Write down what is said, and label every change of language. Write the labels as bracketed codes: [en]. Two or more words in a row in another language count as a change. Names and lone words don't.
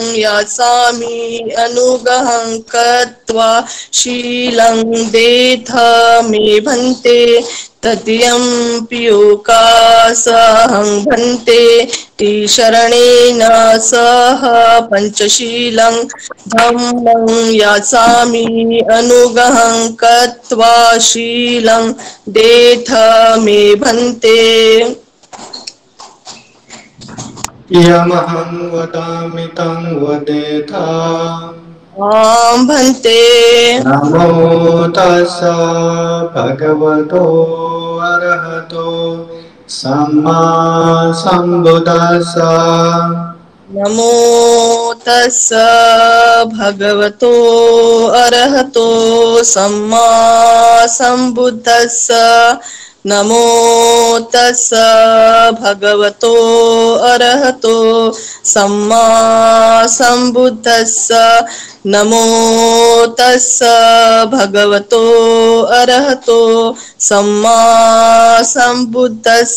[pi] यासामि अनुगहं कृत्वा शीलं देथ मे भन्ते तृतीयं पियोकासहं भन्ते शरणेन सह पंचशीलं धम्मं यासामि अनुगहं कृत्वा शीलं देथ मे भन्ते यमहं वदामि तं वदेथा आं भन्ते नमो तस्स भगवतो अरहतो सम्मा सम्बुद्दस्स नमो तस्स भगवतो अरहतो सम्मा सम्बुद्दस्स नमो तस्स भगवतो अरहतो सम्मा सम्बुद्दस्स नमो तस्स भगवतो अरहतो सम्मा सम्बुद्दस्स